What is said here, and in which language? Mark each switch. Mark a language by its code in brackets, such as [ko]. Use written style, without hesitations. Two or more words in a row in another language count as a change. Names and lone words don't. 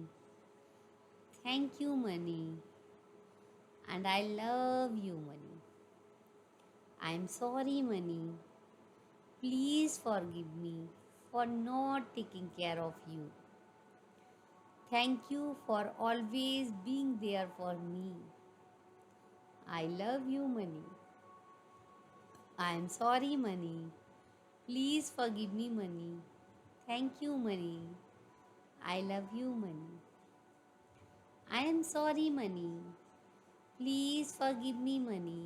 [en] Thank you, money. And I love you, money. I'm sorry, money. Please forgive me for not taking care of you. Thank you for always being there for me. I love you, money. I am sorry, money. Please forgive me, money. Thank you, money. I love you, money. I am sorry, money. Please forgive me, money.